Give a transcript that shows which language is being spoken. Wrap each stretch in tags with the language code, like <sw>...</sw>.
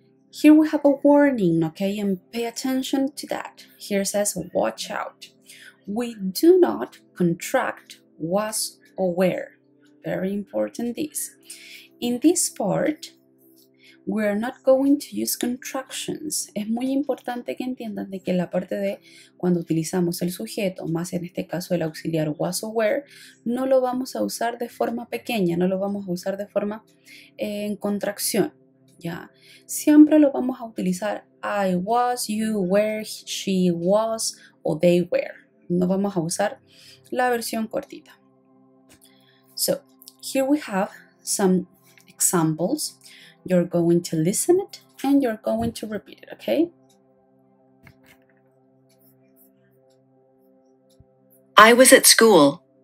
<en>Here we have a warning, okay? And pay attention to that. Here it says, watch out. We do not contract was or were. Very important this. In this part, we're not going to use contractions.</en> <es>Es muy importante que entiendan de que la parte de cuando utilizamos el sujeto, más en este caso el auxiliar was o were, no lo vamos a usar de forma pequeña, no lo vamos a usar de forma en contracción. ¿Ya? Siempre lo vamos a utilizar</es> <en>I was, you were, she was</en> <es>o</es> <en>they were.</en> <es>No vamos a usar la versión cortita.</es> <en>So here we have some examples. You're going to listen it and you're going to repeat it, okay? I was at school.</en>